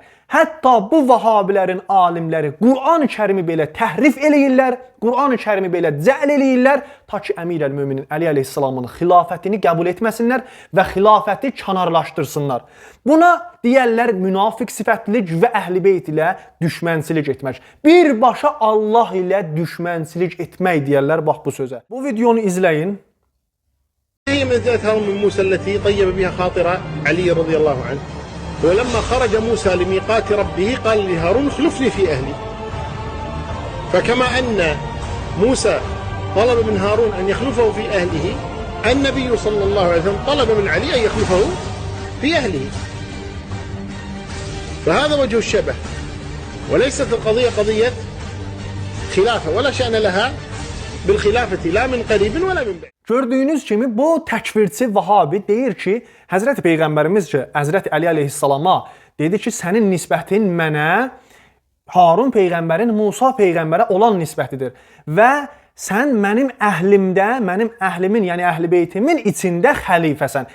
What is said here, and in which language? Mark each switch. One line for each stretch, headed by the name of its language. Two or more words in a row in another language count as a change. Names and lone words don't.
Azerbaijani: Hətta bu Vahhabilərin alimləri Qur'an-ı Kərimi belə təhrif eləyirlər, Qur'an-ı Kərimi belə cəl eləyirlər, ta ki Əmir əl-Möminin Əli əleyhissalamın xilafətini qəbul etməsinlər və xilafəti kənarlaşdırsınlar. Buna deyərlər münafiq sifətlilik və əhl-i beyt ilə düşmənçilik etmək. Birbaşa Allah ilə düşmənçilik etmək deyərlər, bax bu sözə. Bu videonu izləyin.
Arabic: منزلة هارون من موسى التي طيب بها خاطر علي رضي الله عنه ولما خرج موسى لميقات ربه قال لهارون اخلفني في أهلي فكما أن موسى طلب من هارون أن يخلفه في أهله النبي صلى الله عليه وسلم طلب من علي أن يخلفه في أهله فهذا وجه الشبه وليست القضية قضية خلافة ولا شأن لها بالخلافة لا من قريب ولا من بعيد.
Azerbaijani: Gördüyünüz kimi bu təkfirçi Vahabi deyir ki, Həzrəti Peyğəmbərimiz ki, Həzrəti Əli əleyhissalama dedi ki, sənin nisbətin mənə Harun Peyğəmbərin Musa Peyğəmbərə olan nisbətidir və sən mənim əhlimdə, mənim əhlimin, yəni əhl-i beytimin içində xəlifəsən.